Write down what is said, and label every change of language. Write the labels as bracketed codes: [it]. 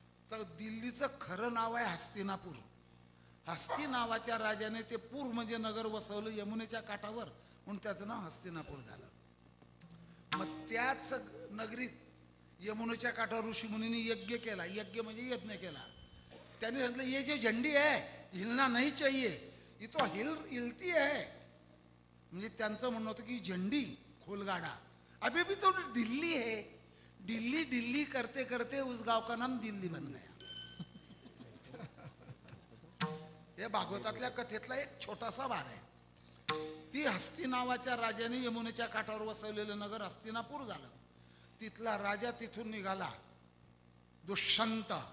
[mr] तर दिल्लीचं खरं नाव आहे हस्तिनापूर. हस्ती नावाच्या राजाने ते पूर म्हणजे नगर वसवलं यमुनेच्या काठावर, म्हणून त्याचं नाव हस्तिनापूर झालं. मग त्याच नगरीत यमुनेच्या काठावर ऋषी मुनींनी यज्ञ केला. यज्ञ म्हणजे यज्ञ केला. त्याने सांगितलं, [hi] ये जो झंडी है हिलना नहीं चाहिए, ये तो हिलती है. [mr] म्हणजे त्यांचं म्हणणं होतं की झंडी खोलगाडा, [hi] अभी भी तो दिल्ली है. दिल्ली दिल्ली करते करते उस गाव का नाम दिल्ली बन गया. [mr] हे भागवतातल्या कथेतला एक छोटासा भाग आहे. ती हस्ती नावाच्या राजाने यमुनेच्या काठावर वसवलेलं नगर हस्तिनापूर झालं. तिथला राजा तिथून निघाला, दुष्यंत.